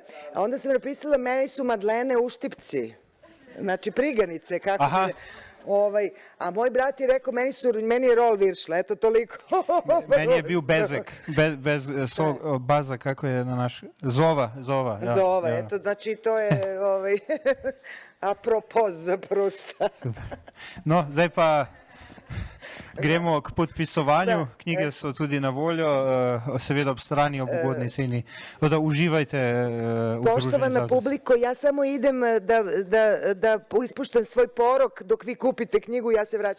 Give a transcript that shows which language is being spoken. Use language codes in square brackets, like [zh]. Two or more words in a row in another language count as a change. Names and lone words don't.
[sr] A onda sam napisala, meni su Madlene uštipci, znači priganice, kako bi... a moj brat je rekao, meni je rol viršla, eto toliko. [sl] Meni je bil bezek, baza, kako je na naš... [sr] Zova. Ja, Zova, ja. eto, znači to je apropos za Prusta. [sl] No, zdaj pa gremo k podpisovanju. Knjige so tudi na voljo, seveda ob strani, ob ugodni ceni. Tako da uživajte v druženju. [sr] Poštovana publiko, ja samo idem da ispuštam svoj porok dok vi kupite knjigu, ja se vraćam.